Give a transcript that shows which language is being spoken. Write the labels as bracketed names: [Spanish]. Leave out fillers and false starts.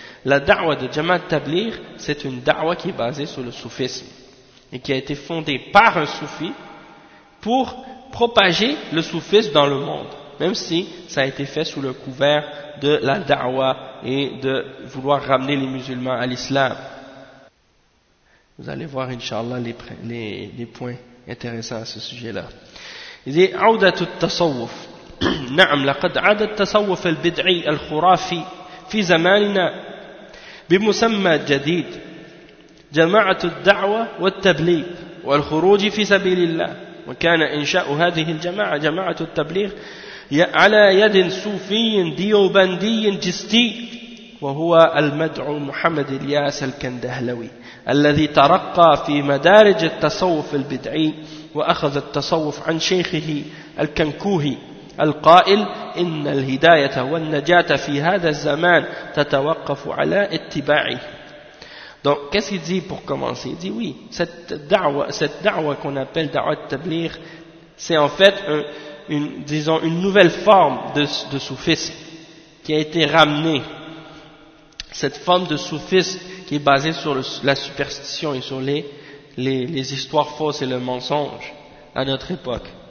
[French] La da'wa de Jama'at Tablir, c'est une da'wa qui est basée sur le soufisme et qui a été fondée par un soufi pour propager le soufisme dans le monde, même si ça a été fait sous le couvert de la da'wa et de vouloir ramener les musulmans à l'islam. Vous allez voir, Inch'Allah, les points intéressants à ce sujet-là. Il dit [Arabic] « Audatu al-tasawuf »« Na'am, laqad adat al-tasawuf al-bid'i al-khurafi fi zamanina » بمسمى جديد جماعة الدعوة والتبليغ والخروج في سبيل الله وكان إنشاء هذه الجماعة جماعة التبليغ على يد صوفي ديوبندي جستي وهو المدعو محمد الياس الكندهلوي الذي ترقى في مدارج التصوف البدعي وأخذ التصوف عن شيخه الكنكوهي القائل إن الهداية والنجاة في هذا الزمان تتوقف على اتباعه. [French] Donc qu'est-ce qu'il dit pour commencer? Il dit oui, cette da'wa qu'on appelle da'wa de tablir, c'est en fait une nouvelle forme de soufisme qui a été ramenée. Cette forme de soufisme qui est basée sur la superstition et sur les histoires fausses et le mensonge à notre époque.